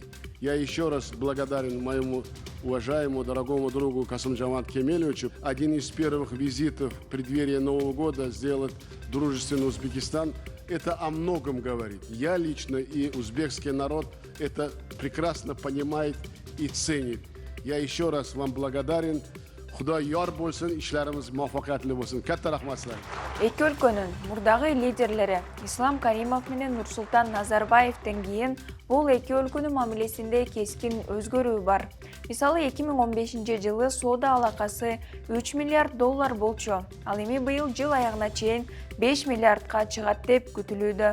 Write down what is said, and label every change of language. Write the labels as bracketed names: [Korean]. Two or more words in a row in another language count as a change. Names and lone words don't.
[Russian] Я еще раз благодарен моему уважаемому, дорогому другу Касым-Жомарту Кемелевичу. Один из первых визитов в преддверии Нового года сделать дружественный Узбекистан. Это о многом говорит. Я лично и узбекский народ это прекрасно понимает и ценит. Я еще раз вам благодарен. [Uzbek] Xudo yor bo'lsin, ishlarimiz muvaffaqiyatli bo'lsin. Katta rahmat sizlarga. [Kyrgyz] Эки өлкөнүн мурдагы лидерлери Ислам Каримов менен Нурсултан Назарбаевден кийин бул эки өлкөнүн мамилесинде кескин өзгөрүү бар. Мисалы 2015 жылы соода алакасы 3 миллиард доллар болчу. Ал эми быйыл жыл аягына чейин 5 миллиардка чыгат деп күтүлүүдө.